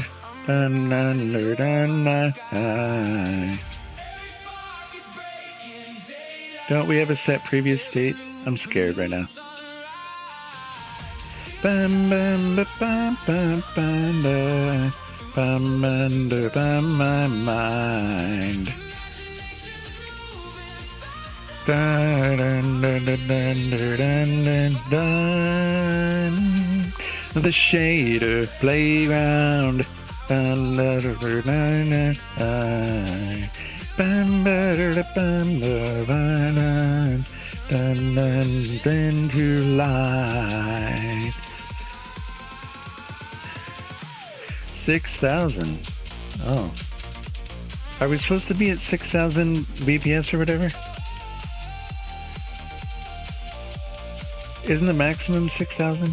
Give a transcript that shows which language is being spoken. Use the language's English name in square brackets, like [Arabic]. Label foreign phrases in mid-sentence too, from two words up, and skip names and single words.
[English] Dun, dun, dun, dun, dun. Don't we have a set previous state? I'm scared right now. Bam, bam, ba, bam, bam, bam, da. Bam, bam, da, bam, my mind. Dun, dun, dun, dun, dun, dun, dun, dun. The shader playground. Dun, dun, dun, dun, dun, dun. Bam, ba, da, da, bam, ba, ba, dun. Dun, dun, dun, to light. 6,000. Oh. Are we supposed to be at 6,000 BPS or whatever? Isn't the maximum 6,000?